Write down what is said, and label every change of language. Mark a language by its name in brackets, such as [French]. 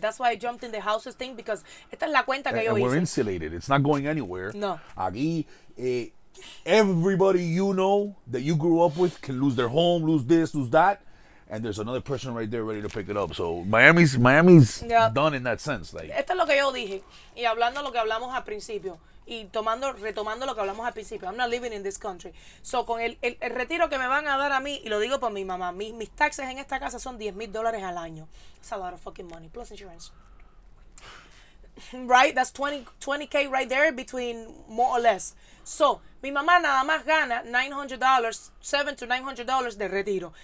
[English] That's why I jumped in the houses thing because [Spanish] esta es la cuenta que yo [English] And we're [Spanish] hice. [English] insulated. It's not going anywhere. No. Aquí, everybody you know that you grew up with can lose their home, lose this, lose that. And there's another person right there ready to pick it up. So Miami's Yep. done in that sense. Like, [Spanish] Esto es lo que yo dije. Y hablando lo que hablamos al principio. Y retomando lo que hablamos al principio. [English] I'm not living in this country. [Spanish] So, con el retiro que me van a dar a mí, y lo digo por mi mamá, mis taxes en esta casa son $10,000 al año. [English] That's a lot of fucking money. Plus insurance. Right? That's 20K right there between more or less. [Spanish] So, mi mamá nada más gana $900, $700 to $900 de retiro.